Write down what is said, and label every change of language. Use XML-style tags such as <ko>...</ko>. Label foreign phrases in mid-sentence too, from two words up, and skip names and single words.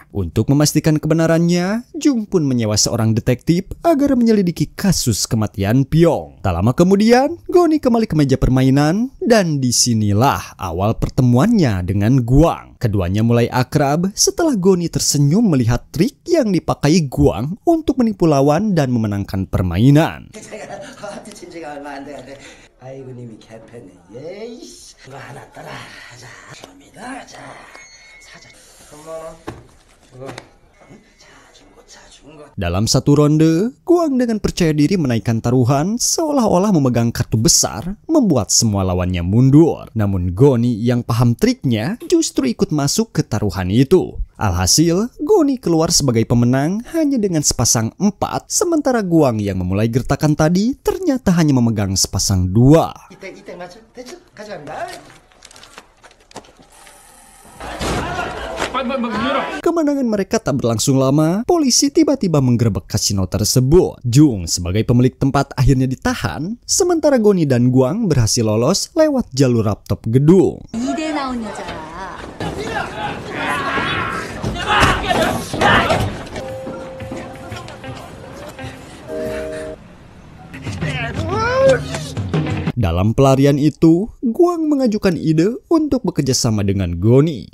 <id>Untuk memastikan kebenarannya, Jung pun menyewa seorang detektif agar menyelidiki kasus kematian Pyong. Tak lama kemudian, Goni kembali ke meja permainan dan disinilah awal pertemuannya dengan Guang. Keduanya mulai akrab setelah Goni tersenyum melihat trik yang dipakai Guang untuk menipu lawan dan memenangkan permainan.</id> <ko>하트 친 지가 얼마 안 돼가지고 아이고 님이 개패네. 예이씨. 이거 하나 따라. 자, 갑니다. 자, 사자. 3만원. 이거.</ko> <id>Dalam satu ronde, Guang dengan percaya diri menaikkan taruhan seolah-olah memegang kartu besar, membuat semua lawannya mundur. Namun Goni yang paham triknya justru ikut masuk ke taruhan itu. Alhasil, Goni keluar sebagai pemenang hanya dengan sepasang 4, sementara Guang yang memulai gertakan tadi ternyata hanya memegang sepasang 2.</id> <ko>이때 맞춰. 대충 가져갑니다.</ko> <id>Kemenangan mereka tak berlangsung lama, polisi tiba-tiba menggerebek kasino tersebut. Jung sebagai pemilik tempat akhirnya ditahan, sementara Goni dan Guang berhasil lolos lewat jalur rooftop gedung.</id> <ko>이대 나온 여자.</ko> <id>Dalam pelarian itu, Guang mengajukan ide untuk bekerja sama dengan Goni.</id>